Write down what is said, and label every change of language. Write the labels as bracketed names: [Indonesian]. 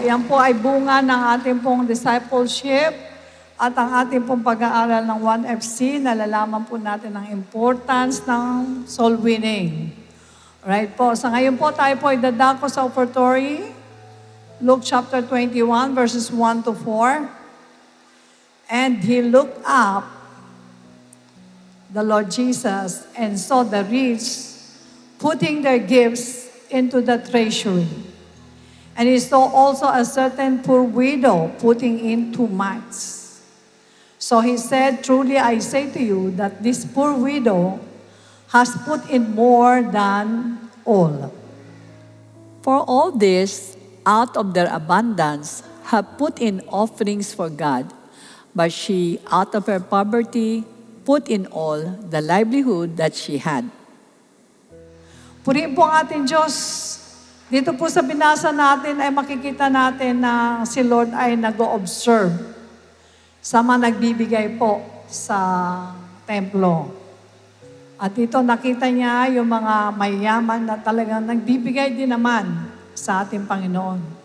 [Filipino] Yan po ay bunga ng ating pong discipleship at ang ating pong pag-aaral ng 1FC. Nalalaman po natin ang importance ng soul winning. Right po. Sa ngayon po, tayo po ay dadako sa offertory. [English] Luke chapter 21, verses 1 to 4. And he looked up, the Lord Jesus, and saw the rich putting their gifts into the treasury. And he saw also a certain poor widow putting in 2 mites. So he said, truly I say to you that this poor widow has put in more than all. For all this, out of their abundance, have put in offerings for God, but she, out of her poverty, put in all the livelihood that she had. [Filipino] Purihin po ang ating Diyos. Dito po sa binasa natin ay makikita natin na si Lord ay nag-o-observe sa mga nagbibigay po sa templo. At dito nakita niya yung mga mayayaman na talagang nagbibigay din naman sa ating Panginoon.